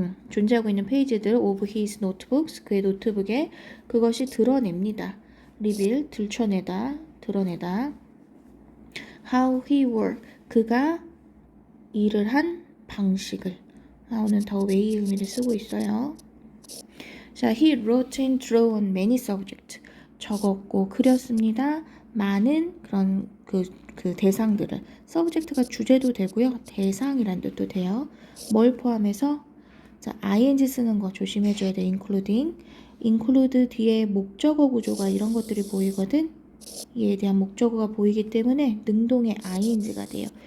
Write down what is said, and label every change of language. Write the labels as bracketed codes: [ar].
[ko] 존재하고 있는 페이지들 [en] of his notebooks, [ko] 그의 노트북에 그것이 드러냅니다. reveal, 들춰내다, 드러내다. [en] how he worked, [ko] 그가 일을 한 방식을. how는 더 웨이 의미를 쓰고 있어요. [en] 자, he wrote and drew on many subjects. [ko] 적었고 그렸습니다. 많은 그런 그 대상들을. subject가 주제도 되고요. 대상이란 뜻도 돼요. 뭘 포함해서? 자, ing 쓰는 거 조심해줘야 돼. include 뒤에 목적어 구조가 이런 것들이 보이거든. 이에 대한 목적어가 보이기 때문에 능동의 ing가 돼요.